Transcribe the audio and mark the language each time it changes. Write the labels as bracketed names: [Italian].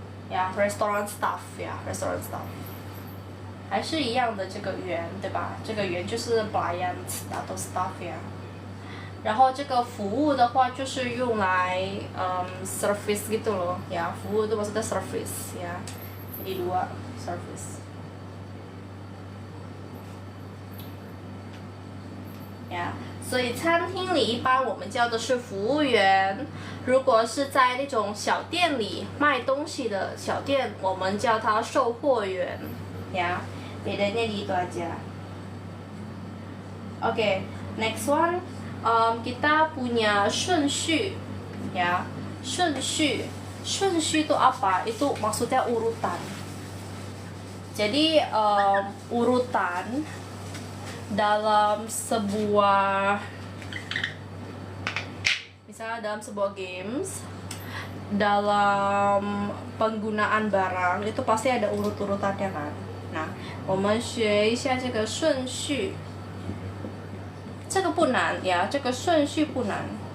[Chinese] Ya, [English] restaurant staff [Chinese] 呀 ，restaurant staff 还是一样的这个员，对吧？这个员就是 [Indonesian] pelayan atau staff 呀。 [Chinese] 然后这个服务的话就是用来 [Indonesian] service gitu loh ya, 服务itu maksudnya service ya, jadi dua service ya. [Chinese] 所以餐厅里一般我们叫的是服务员，如果是在那种小店里卖东西的小店，我们叫它售货员ya. [Indonesian] Bedanya di itu aja. [English] Oke, next one. [Indonesian] Kita punya 顺序 ya. 顺序itu apa? Itu maksudnya urutan. Jadi urutan dalam sebuah, misalnya dalam sebuah games, dalam penggunaan barang itu pasti ada urut-urutannya kan. [Chinese] Nah, 我们学一下这个顺序。这个不难呀，这个顺序不难。